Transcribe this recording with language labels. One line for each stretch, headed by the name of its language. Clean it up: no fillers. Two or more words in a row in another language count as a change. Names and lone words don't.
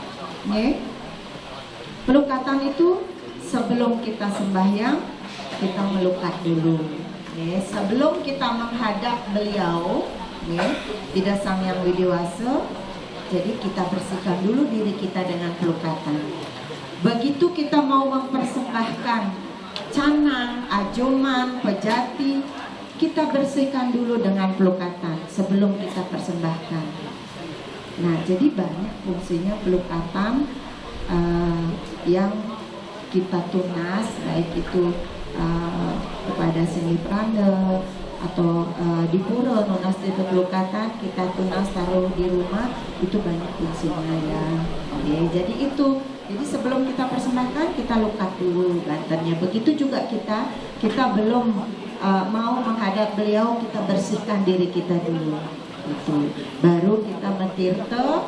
Indonesian: Pelukatan itu sebelum kita sembahyang, kita melukat dulu. Sebelum kita menghadap beliau, tidak Sang Yang Widiwasa, jadi kita bersihkan dulu diri kita dengan pelukatan. Begitu kita mau mempersembahkan canang, ajoman, pejati, kita bersihkan dulu dengan pelukatan sebelum kita persembahkan. Nah, jadi banyak fungsinya pelukatan yang kita tunas, baik itu kepada seni pranda atau di pura, nunas tirta pelukatan kita tunas taruh di rumah, itu banyak fungsinya ya. Jadi itu, jadi sebelum kita persembahkan kita lukat dulu gantannya. Begitu juga kita belum mau menghadap beliau, kita bersihkan diri kita dulu. Itu baru kita mentirta.